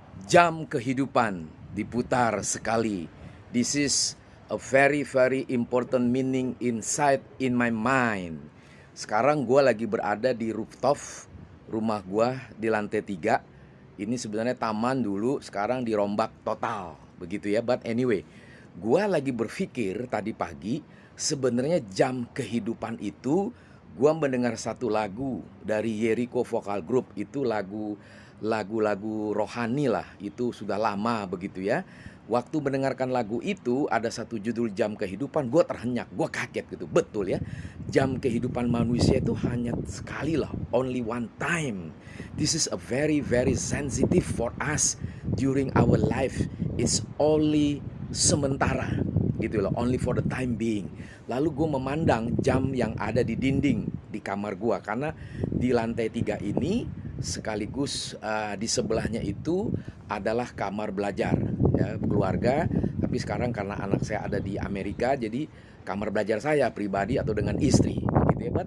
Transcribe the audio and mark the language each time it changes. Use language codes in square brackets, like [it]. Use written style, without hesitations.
[id] Jam kehidupan diputar sekali. [en] This is a very very important meaning inside in my mind. [id] Sekarang gue lagi berada di rooftop rumah gue di lantai 3. Ini sebenarnya taman dulu, sekarang dirombak total, begitu ya. [en] But anyway, [id] gue lagi berpikir tadi pagi, sebenarnya jam kehidupan itu, gue mendengar satu lagu dari Jericho Vocal Group. Itu lagu-lagu rohani lah, itu sudah lama begitu ya. Waktu mendengarkan lagu itu ada satu judul jam kehidupan, gue terhenyak, gue kaget gitu. Betul ya, jam kehidupan manusia itu hanya sekali lah, [en] only one time. This is a very very sensitive for us during our life. It's only [id] sementara gitu loh, [en] only for the time being. [id] Lalu gue memandang jam yang ada di dinding di kamar gue, karena di lantai 3 ini sekaligus di sebelahnya itu adalah kamar belajar ya, keluarga. Tapi sekarang karena anak saya ada di Amerika, jadi kamar belajar saya pribadi atau dengan istri gitu ya.